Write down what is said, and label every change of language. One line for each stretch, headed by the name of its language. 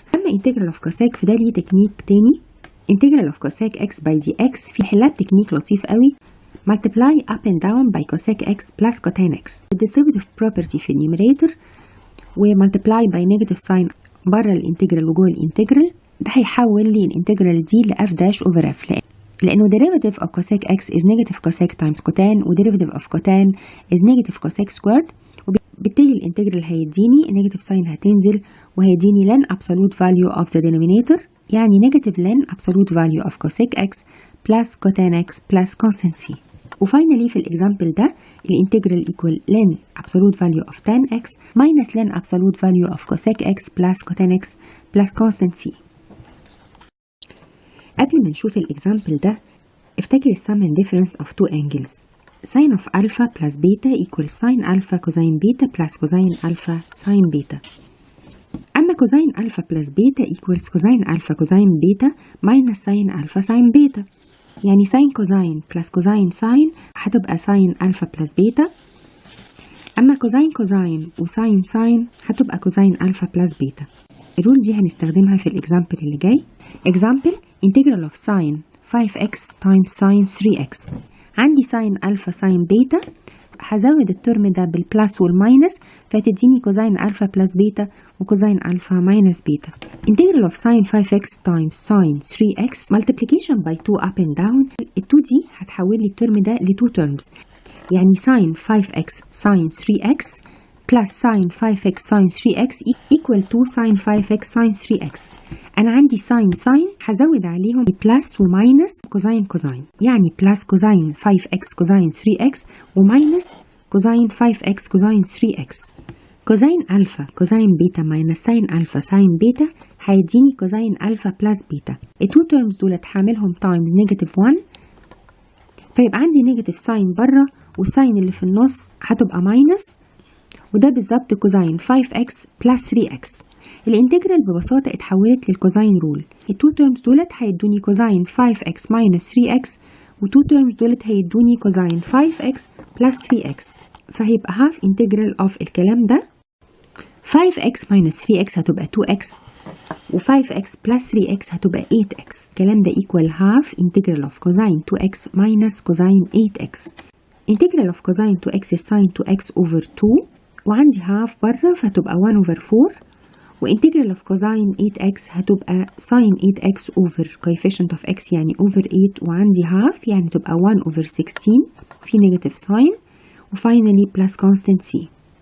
Arabic: أما
English: integral of cosec
Arabic: فده ليه تكنيك تاني.
English: integral of cosec x by dx
Arabic: في حلها تكنيك لطيف قوي.
English: multiply up and down by cosec x plus cotan x. derivative property في النيوميريتور و multiply by negative sign بره الانتجرال وجوه الانتجرال، ده هيحول لي الانتجرال دي ل f dash over f، لأنه derivative of cosec x is negative cosec times cotan، و derivative of cotan is negative cosec squared، وبالتالي الانتجرال هيديني negative sign هتنزل وهيديني ln absolute value of the denominator، يعني negative ln absolute value of cosec x plus cotan x plus constant c.
Arabic: وفاينلي في الإكزامبل ده الانتجرال
English: equal ln absolute value of tan x minus ln absolute value of cosec x plus cotan x plus constant c.
Arabic: قبل ما نشوف الإكزامبل ده افتكر السم
English: and difference of two angles. sin of alpha plus beta equals sin alpha cosine beta plus cosine alpha sin beta. أما cosine alpha plus beta equals cosine alpha cosine beta minus sin alpha sin beta، يعني sin cosine plus cosine sin هتبقى sin alpha plus beta. أما cosine cosine و sin sin هتبقى cosine alpha plus beta.
Arabic: الرول دي هنستخدمها في الإكزامبل اللي جاي.
English: example integral of sin 5x times sin 3x.
Arabic: عندي sin alpha sin beta، هزود الترم ده بالبلس والماينس فتديني كوزين
English: alpha plus beta
Arabic: وكوزين alpha minus beta.
English: integral of sin 5x times sin 3x multiplication by 2 up and down.
Arabic: ال 2 دي هتحول لي الترم ده ل
English: 2 terms، يعني sin 5x sin 3x plus sin 5x sin 3x equal to sin 5x sin 3x. أنا عندي sin هزود عليهم plus وماينس كوزين كوزين، يعني plus cosine 5x cosine 3x وماينس cosine 5x cosine 3x. Cosine alpha cosine beta minus sine alpha sine beta هيديني cosine alpha plus beta. التو terms دول هعملهم تايمز نيجاتيف 1، فيبقى عندي نيجاتيف ساين بره
Arabic: والساين اللي في النص هتبقى ماينس، وده بالظبط كوزين 5x بلس 3x. الانتجرال ببساطة اتحولت للكوزين رول. التو تيرمز دولت هيدوني كوزين 5x ماينس 3x، وتو تيرمز دولت هيدوني كوزين 5x بلس 3x، فهيبقى هاف انتجرال اوف الكلام ده 5x ماينس 3x هتبقى 2x، و5x بلس 3x هتبقى 8x.
English: الكلام ده equal half integral of cosine 2x minus cosine 8x. integral of cosine 2x is sin 2x over 2، وعندي half بره فتبقى 1 over 4، وintegral of cosine 8x هتبقى sin 8x over coefficient of x يعني over 8، وعندي half يعني تبقى 1 over 16 في negative sign، وfinally plus constant c.